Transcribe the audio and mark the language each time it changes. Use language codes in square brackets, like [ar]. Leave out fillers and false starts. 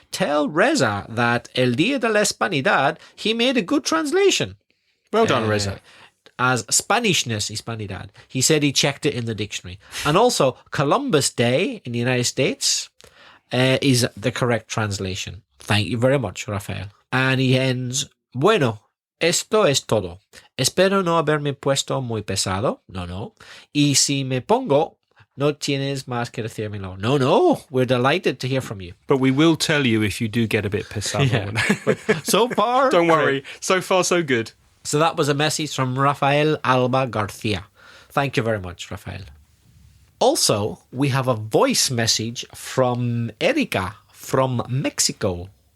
[en] Tell Reza that El Día de la Hispanidad, he made a good translation. Well done, Reza. As Spanishness, Hispanidad. He said he checked it in the dictionary. And also, Columbus Day in the United States is the correct translation. Thank you very much, Rafael. And he ends, [es] bueno, esto es todo. Espero no haberme puesto muy pesado. No. Y si me pongo, no tienes más que decírmelo. [en] No. We're delighted to hear from you. But we will tell you if you do get a bit pesado. Yeah. So far... Don't worry. So far, so good. So that was a message from Rafael Alba Garcia. Thank you very much, Rafael. Also, we have a voice message from Erika from Mexico.